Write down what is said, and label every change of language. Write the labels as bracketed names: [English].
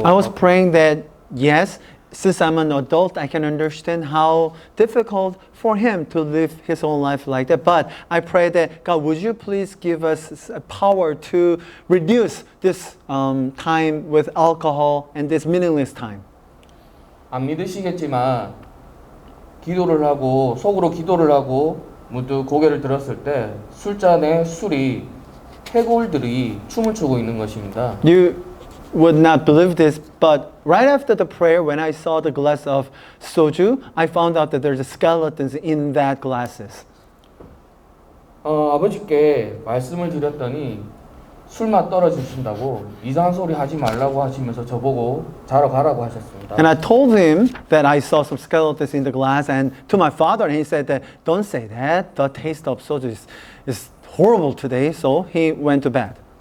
[English] I was praying that, yes, since I'm an adult, I can understand how difficult for him to live his own life like that. But I pray that, God, would you please give us power to reduce this time with alcohol and this meaningless time. [Korean] 안 믿으시겠지만 기도를 하고 속으로 기도를 하고 문득 고개를 들었을 때 술잔에 술이 해골들이 춤을 추고 있는 것입니다. [English] You would not believe this, but right after the prayer, when I saw the glass of soju, I found out that there's skeletons in that glasses. [Korean] 아버지께 말씀을 드렸더니 술맛 떨어지신다고 이상한 소리 하지 말라고 하시면서 저보고 자러 가라고 하셨습니다. [English] And I told him that I saw some skeletons in the glass, and to my father, and he said that, don't say that, the taste of soju is horrible today, so he went to bed.